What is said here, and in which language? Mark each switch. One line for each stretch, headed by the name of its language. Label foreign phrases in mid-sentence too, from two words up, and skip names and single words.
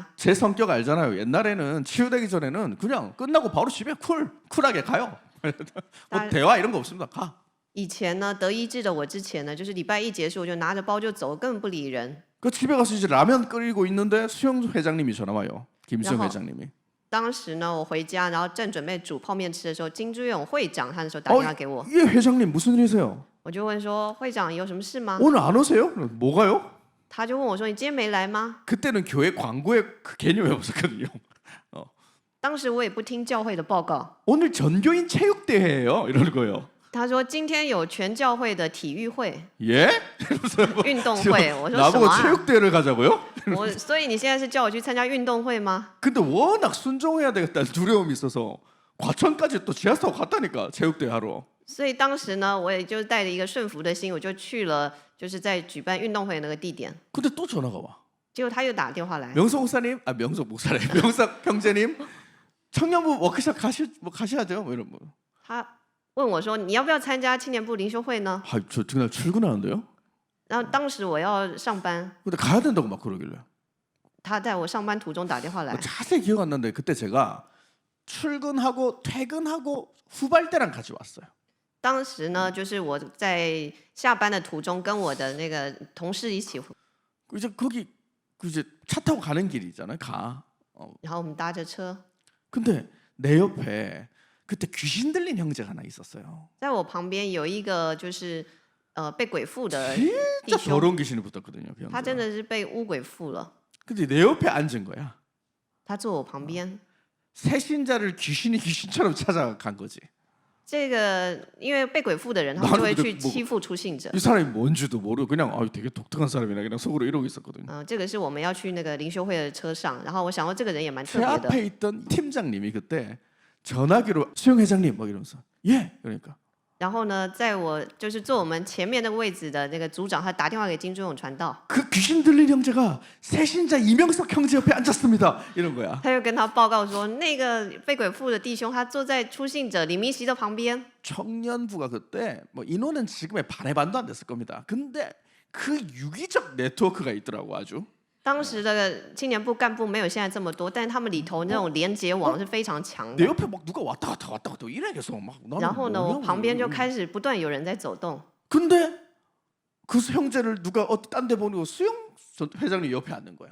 Korean: 제 성격 알잖아요. 옛날에는 치유되기 전에는 그냥 끝나고 바로 집에 쿨하게 가요. 뭐 대화 이런 거 없습니다. 가.
Chinese: 以前呢，得医治的我之前呢，就是礼拜一结束，我就拿着包就走，根本不理人。
Korean: 그 집에 가서 이제 라면 끓이고 있는데 수영 회장님이 전화 와요. 김수영 회장님이.
Chinese: 当时呢，我回家，然后正准备煮泡面吃的时候，金珠勇会长他那时候打电话给我，
Korean: 예, 회장님 무슨 일이세요?
Chinese: 我就问说会长有什么事吗？
Korean: 오늘 안 오세요? 뭐가요?
Chinese: 他就问我说你今天没来吗？
Korean: 그때는 교회 광고에 그 개념이 없었거든요.
Chinese: 当时我也不听教会的报告，
Korean: 오늘 전교인 체육대회예요. 이러는 거예요.
Chinese: 他说今天有全教会的体育会、
Korean: 예?
Chinese: 运动会。我说什
Korean: 나보고
Chinese: 么啊？
Korean: 체육대회를 가자고요?
Chinese: 所以你现在是叫我去参加运动会吗？
Korean: 근데 워낙 순종해야 되겠다는 두려움이 있어서 과천까지 또 지하철 타고 갔다니까 체육대회 하러.
Chinese: 所以当时呢，我也就带着一个顺服的心，我就去了，就是在举办运动会的那个地点。
Korean: 근데 또 전화가 와.
Chinese: 结果他又打电话来，
Korean: 명석 목사님, 아 명석 목사님, 명석 형제님, 청년부 워크숍 가셔야죠. 뭐 이런 뭐.
Chinese: 他问我说你要不要参加青年部灵修会呢？
Korean: 아, 저 그날 출근하는데요.
Chinese: 然后当时我要上班，
Korean: 근데 가야 된다고 막 그러길래.
Chinese: 他在我上班途中打电话来，
Korean: 자세히 기억 안 나는데 그때 제가 출근하고 퇴근하고 후발대랑 같이 왔어요.
Chinese: 当时呢，就是我在下班的途中跟我的那个同事一起，
Korean: 이제 거기 이제 차 타고 가는 길이 있잖아요. 가.
Chinese: 然后我们搭着车，
Korean: 근데 내 옆에 그때 귀신 들린 형제가 하나 있었어요.
Chinese: 在我旁边有一个就是被鬼附的弟
Korean: 진짜
Chinese: 兄，
Korean: 더러운 귀신이 붙었거든요. 그
Chinese: 他真
Korean: 형제가.
Chinese: 的是被巫鬼附了，
Korean: 근데 내 옆에 앉은 거야.
Chinese: 他坐我旁边。
Korean: 새신자를 귀신이 귀신처럼 찾아간 거지.
Chinese: 这个因为被鬼附的人，他们就会去欺负出信者。
Korean: 이 사람이 뭔지도 모르고 그냥 되게 독특한 사람이나 그냥 속으로 이러고 있었거든요.
Chinese: 这个是我们要去那个灵修会的车上，然后我想到这个人也蛮特
Korean: 제
Chinese: 别的。
Korean: 앞에 있던 팀장님이 그때 전화기로 수영 회장님 막 이러면서 예 그러니까
Chinese: 然后呢，在我就是坐我们前面那个位置的那个组长，他打电话给金珠勇传道，
Korean: 그 귀신 들린 형제가 새신자 이명석 형제 옆에 앉았습니다. 이런 거야.
Chinese: 他又跟他报告说，那个被鬼附的弟兄，他坐在出信者李明熙的旁边。
Korean: 청년부가 그때 뭐 인원은 지금의 반의 반도 안 됐을 겁니다. 근데 그 유기적 네트워크가 있더라고 아주.
Chinese: 当时的青年部干部没有现在这么多，但是他们里头那种连结网是非常强
Korean: 내
Chinese: 的。
Korean: 옆에 막 누가 왔다 갔다 이래 계속 막.
Chinese: 然后呢，我
Korean: 뭐냐고.
Chinese: 旁边就开始不断有人在走动。
Korean: 근데 그 형제를 누가 딴 데 보내고 수영 회장님 옆에 앉는 거야.